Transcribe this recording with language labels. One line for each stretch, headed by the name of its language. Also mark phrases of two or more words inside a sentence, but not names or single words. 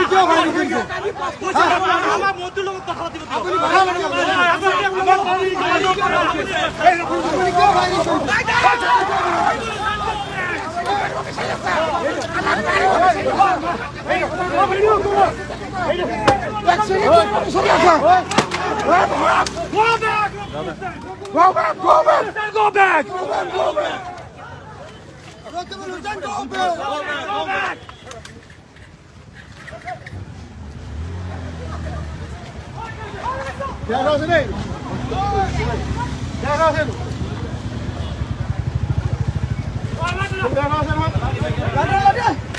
Assamese: কিয় ফায়ারিং কৰিছে আমাৰ মন্ত্ৰীৰ লগত কথা পাতিব আপুনি কথা পাতিব আপুনি কিয় ফায়ারিং
English: Go back! Go back! Go back! Go back! Go back! Go back!
Hindi: क्या राज नहीं क्या राज है क्या राज है मत लगा